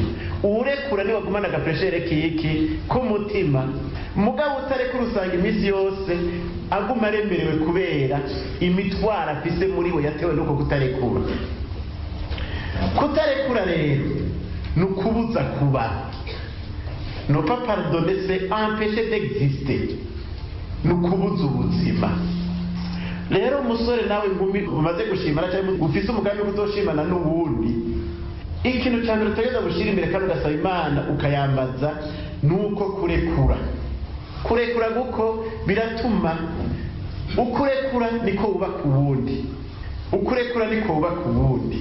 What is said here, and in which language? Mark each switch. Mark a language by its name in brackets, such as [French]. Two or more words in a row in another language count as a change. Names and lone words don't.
[Rundi] Urekura ni wagumana agapreshere kiki ku mutima, mugabo utarekura usanga iminsi yose aguma aremerewe kubera imitwaro afise muri we yatewe nuko kutarekura. Kutarekura rero ni ukubuza kuba, no [French] pas pardonner c'est empêcher d'exister, [Rundi] ni ukubuza ubuzima. Rero umusore nawe ngumi umaze gushimana cyangwa ufise umugambi wo kuzoshimana n'uwundi, ikintu cya mbere utegeza gushira imbere kandi ugasaba Imana ukayambaza nuko kurekura guko biratuma ukurekura niko wubaka uwundi, ukurekura niko wubaka uwundi.